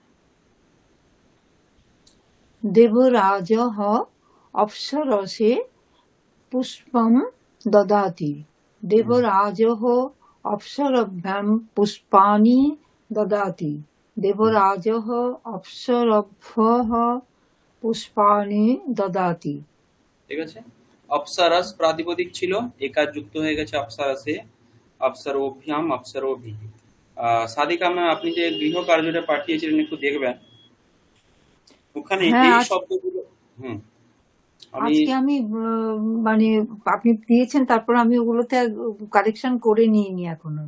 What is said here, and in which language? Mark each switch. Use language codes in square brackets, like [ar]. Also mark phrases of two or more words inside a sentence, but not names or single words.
[sa] দেবরাজः অপ্সরসে পুষ্পম দদাতি, দেবরাজः অপ্সরভ্যাম পুষ্পাণি দদাতি, দেবরাজः অপ্সরভ্যः পুষ্পাণি দদাতি। [bn] ঠিক আছে। অপ্সরস প্রাতিপদিক ছিল, একার যুক্ত হয়ে গেছে অপ্সরসে, [sa] অপ্সরোভ্যাম, অপ্সরোভিঃ। [bn] সাদিকা ম্যাম, আপনি যে গৃহ কার্যটা পাঠিয়েছিলেন একটু দেখবেন, ওখানে হ্যাঁ, এই শব্দগুলো। হুম, আমি আজকে আমি মানে আপনি দিয়েছেন, তারপর আমি ওগুলোতে কারেকশন করে নিইনি এখনো,